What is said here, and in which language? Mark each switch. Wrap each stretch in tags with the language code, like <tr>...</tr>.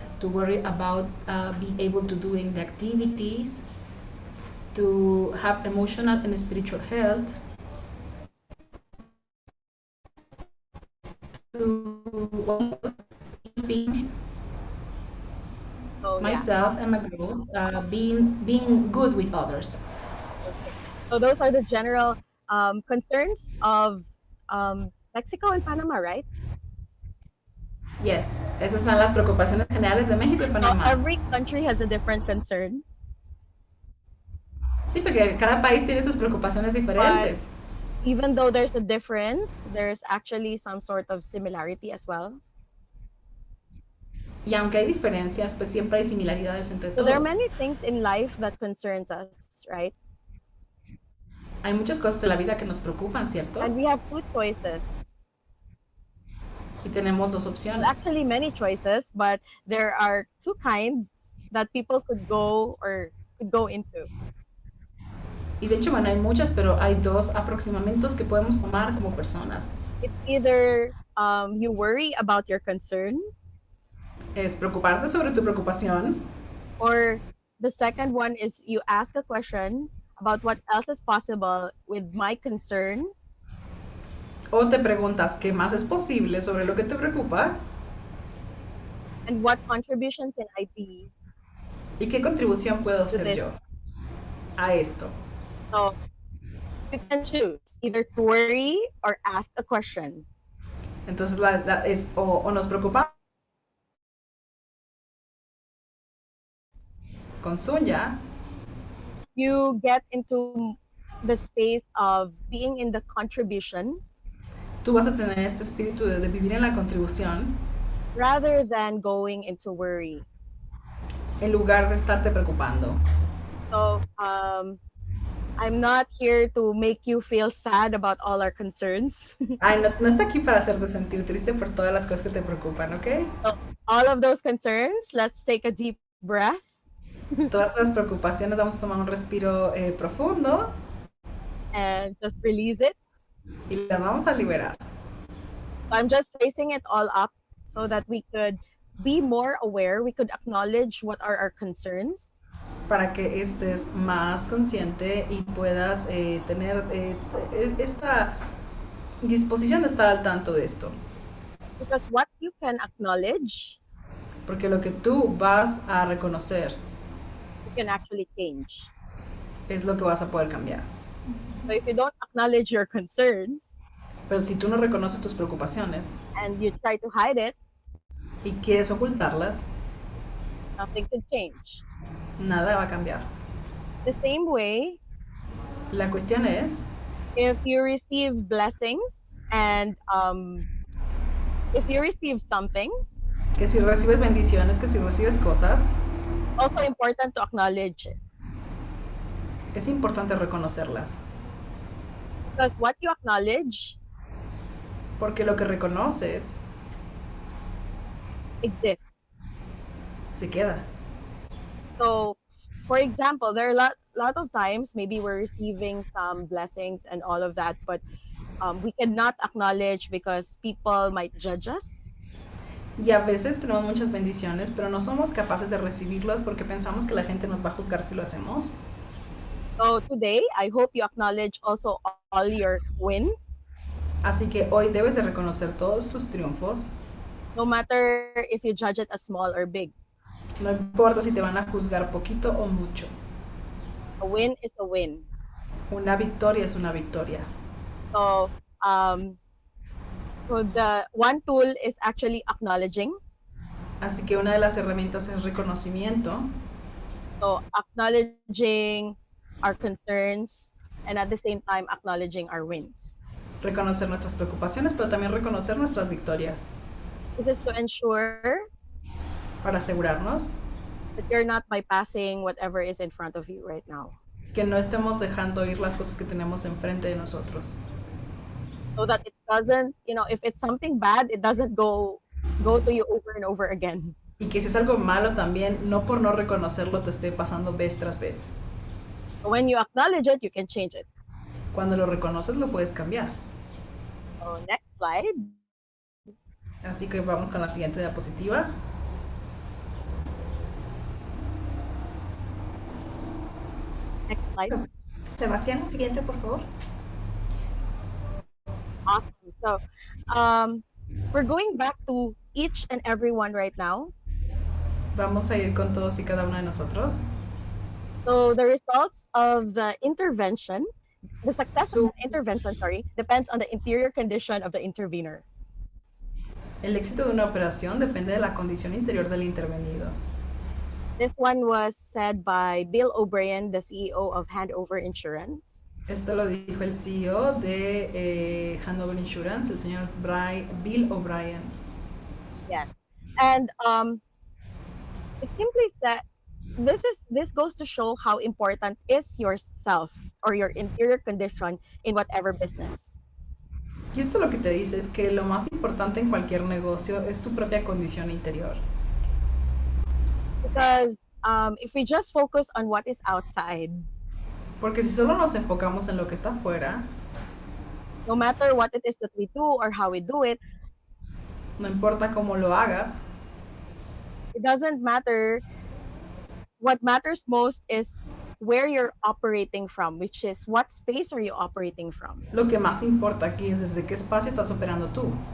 <en>to worry about being able to doing the activities, to have emotional and spiritual health, to being myself and my growth, being good with others. Okay. So those are the general concerns of Mexico and Panama, right?</en> <es>Yes, esas son las preocupaciones generales de México y</es> <en>So</en> <es>Panamá.</es> <en>every country has a different concern.</en> <es>Sí, porque cada país tiene sus preocupaciones diferentes.</es> <en>Even though there's a difference, there's actually some sort of similarity as well.</en> <es>Y aunque hay diferencias, pues siempre hay similaridades entre</es> <en>So</en> <es>todos.</es> <en>there are many things in life that concerns us, right?</en> <es>Hay muchas cosas en la vida que nos preocupan, ¿cierto?</es> <en>And we have two choices.</en> <es>Y tenemos dos opciones.</es> <en>Well, actually many choices, but there are two kinds that people could go into.</en> <es>Y de hecho, bueno, hay muchas, pero hay dos aproximamientos que podemos tomar como personas.</es> <en>It's either you worry about your concern,</en> <es>Es preocuparte sobre tu preocupación,</es> <en>or the second one is you ask a question about what else is possible with my concern,</en> <es>o te preguntas qué más es posible sobre lo que te preocupa</es> <en>and what contribution can I be.</en> <es>y qué contribución puedo hacer yo a esto.</es> <en>So you can choose either to worry or ask a question.</en> <es>Entonces es o nos preocupamos con Sunya,</es> <en>you get into the space of being in the contribution</en> <es>tú vas a tener este espíritu de vivir en la contribución</es> <en>rather than going into worry.</en> <es>en lugar de estarte preocupando.</es> <en>So I'm not here to make you feel sad about all our concerns.</en> <es>Ay, no está aquí para hacerte sentir triste por todas las cosas que te preocupan, ¿ok?</es> <en>So all of those concerns, let's take a deep breath.</en> <es>Todas las preocupaciones, vamos a tomar un respiro profundo</es> <en>And just release it.</en> <es>y las vamos a liberar.</es> <en>I'm just raising it all up so that we could be more aware, we could acknowledge what are our concerns.</en> <es>Para que estés más consciente y puedas tener esta disposición de estar al tanto de esto.</es> <en>Because what you can acknowledge,</en> <es>Porque lo que tú vas a reconocer</es> <en>you can actually change.</en> <es>es lo que vas a poder cambiar.</es> <en>So if you don't acknowledge your concerns</en> <es>Pero si tú no reconoces tus preocupaciones</es> <en>and you try to hide it,</en> <es>y quieres ocultarlas,</es> <en>nothing could change.</en> <es>nada va a cambiar.</es> <en>The same way,</en> <es>La cuestión es,</es> <en>if you receive blessings and if you receive something,</en> <es>que si recibes bendiciones, que si recibes cosas,</es> <en>also important to acknowledge it.</en> <es>es importante reconocerlas.</es> <en>Because what you acknowledge</en> <es>Porque lo que reconoces</es> <en>exists.</en> <es>se queda.</es> <en>So, for example, there are a lot of times maybe we're receiving some blessings and all of that, but we cannot acknowledge because people might judge us.</en> <es>Y a veces tenemos muchas bendiciones, pero no somos capaces de recibirlas porque pensamos que la gente nos va a juzgar si lo hacemos.</es> <en>So today, I hope you acknowledge also all your wins,</en> <es>Así que hoy debes de reconocer todos tus triunfos.</es> <en>no matter if you judge it as small or big.</en> <es>No importa si te van a juzgar poquito o mucho.</es> <en>A win is a win.</en> <es>Una victoria es una victoria.</es> <en>So, so the one tool is actually acknowledging.</en> <es>Así que una de las herramientas es reconocimiento.</es> <en>So acknowledging our concerns and at the same time acknowledging our wins.</en> <es>Reconocer nuestras preocupaciones, pero también reconocer nuestras victorias.</es> <en>This is to ensure</en> <es>Para asegurarnos</es> <en>that you're not bypassing whatever is in front of you right now.</en> <es>que no estemos dejando ir las cosas que tenemos enfrente de nosotros.</es> <en>So that it doesn't, if it's something bad, it doesn't go to you over and over again.</en> <es>Y que si es algo malo también, no por no reconocerlo te esté pasando vez tras vez.</es> <en>So when you acknowledge it, you can change it.</en> <es>Cuando lo reconoces, lo puedes cambiar.</es> <en>So next slide.</en> <es>Así que vamos con la siguiente diapositiva.</es> <en>slide.</en> <es>Sebastián, siguiente, por favor.</es> <en>Awesome. So, we're going back to each and every one right now.</en> <es>Vamos a ir con todos y cada uno de nosotros.</es> <en>So, the results of the intervention, the success of the intervention, depends on the interior condition of the intervener.</en> <es>El éxito de una operación depende de la condición interior del intervenido.</es> <en>This one was said by Bill O'Brien, the CEO of Handover Insurance.</en> <es>Esto lo dijo el CEO de Hanover Insurance, el señor Bill O'Brien.</es> <en>Yes, and it simply said, this goes to show how important is yourself or your interior condition in whatever business.</en> <es>Y esto lo que te dice es que lo más importante en cualquier negocio es tu propia condición interior.</es> <en>Because if we just focus on what is outside,</en> <es>Porque si solo nos enfocamos en lo que está afuera,</es> <en>no matter what it is that we do or how we do it,</en> <es>no importa cómo lo hagas,</es> <en>it doesn't matter. What matters most is where you're operating from, which is what space are you operating from?</en> <es>lo que más importa aquí es desde qué espacio estás operando tú.</es>